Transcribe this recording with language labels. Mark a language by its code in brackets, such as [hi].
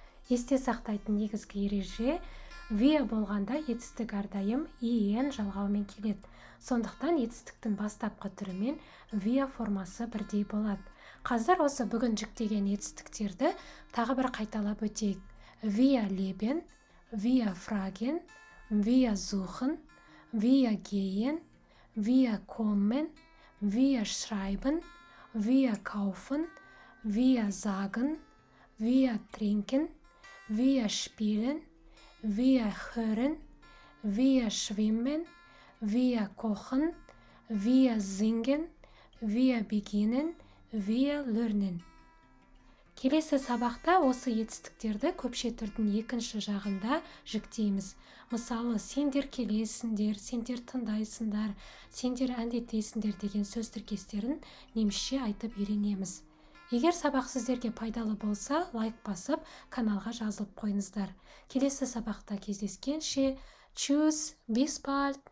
[kk] Есте сақтайтын негізгі ереже, wir болғанда етістік әрдайым en жалғауымен келеді. Сондықтан етістіктің бастапқы түрімен wir формасы бірдей болады. Қазір осы бүгін жүктеген етістіктерді тағы бір қайталап өтейік. [de] Wir leben, wir fragen, wir suchen, wir gehen, wir kommen, wir schreiben, wir kaufen, wir sagen, wir trinken, wir spielen, wir hören, wir schwimmen, wir kochen, wir singen, wir beginnen, wir learnen. [kk] Келесі сабақта осы етістіктерді көпше түрдің екінші жағында жүктейміз. Мысалы, сендер келесіңдер, сендер тыңдайсыңдар, сендер әндетесіңдер деген сөз тіркестерін немісше айтып үйренеміз. Егер сабақ сіздерге пайдалы болса, лайк басып, каналға жазылып қойыңыздар. Келесі сабақта кездескенше, [de] tschüss, bis bald!